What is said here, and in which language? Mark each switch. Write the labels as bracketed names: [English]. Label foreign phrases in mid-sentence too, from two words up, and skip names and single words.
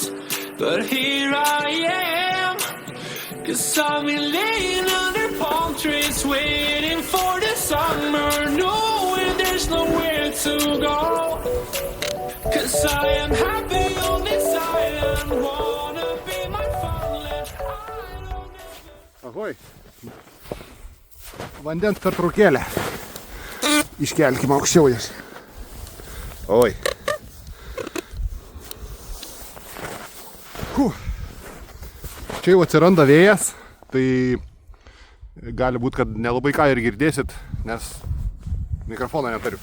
[English] But here I am, 'cause I've been laying under palm trees, waiting for the summer, knowing there's nowhere to go. 'Cause I am happy on this island, wanna be my farmland. I don't ever... [Lithuanian] Ahoj. Vandens pertraukėlė. Iškelkime aukščiau jas. Oi. Čia jau atsiranda vėjas, tai gali būti, kad nelabai ką ir girdėsit, nes mikrofoną neturiu.